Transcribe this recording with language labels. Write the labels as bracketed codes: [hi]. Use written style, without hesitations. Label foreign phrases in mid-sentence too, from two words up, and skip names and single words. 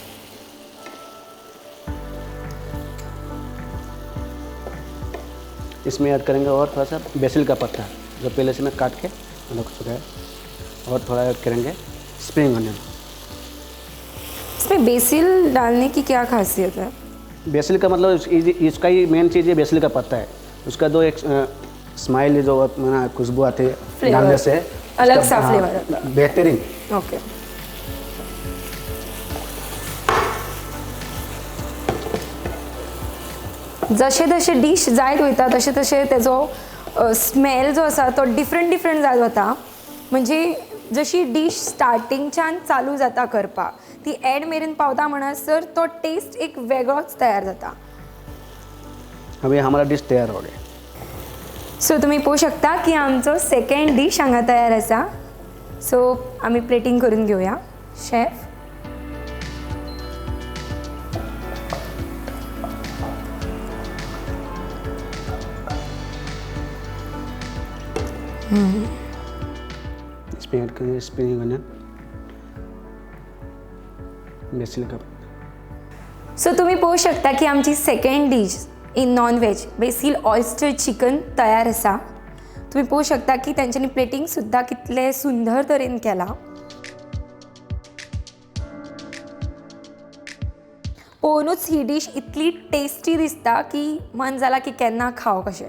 [hi] इसमें ऐड करेंगे और थोड़ा सा बेसिल का पत्ता, जो पहले से मैं काट के रख चुका है, और थोड़ा ऐड करेंगे [en] spring onion. [hi] इसमें बेसिल डालने की क्या खासियत है? बेसिल का मतलब इसका ही मेन चीज़ ये बेसिल का पत्ता है। उसका जो एक स्माइल जो खुशबू आती है Flavor, डालने से, अलग उसका- सा हाँ, flavor आता बेहतरीन। ओके। [kok] जशे जशे डिश जायत वयता तशे तशे तेजो स्मेल जो आसा तो डिफरंट जायत वता। म्हणजे जशी डिश स्टार्टिंगच्यान चालू जाता करपाक ती एड मेरेन पावता म्हणसर तो टेस्ट एक वेगळोच तयार जाता। [hi] अभी हमारा डिश तैयार हो गया। [kok] सो तुम्ही पळोवंक शकता की आमचो [en] second dish [kok] हांगा तयार आसा। सो आमी प्लेटिंग करून घेवया। शेफ [hi] इसमें ऐड करेंगे [en] spring onion, [hi] बेसिल का। [kok] सो तुम्ही पळोवंक शकता की आमची [en] second dish in non veg basil oyster chicken [kok] तयार आसा। तुम्ही पळोवंक शकता की तेंच्यांनी प्लेटिंग सुद्दां कितले सुंदर तरेन केला। पळोवनूच ही डिश इतली टेस्टी दिसता की मन जाला की केन्ना खाव कशें।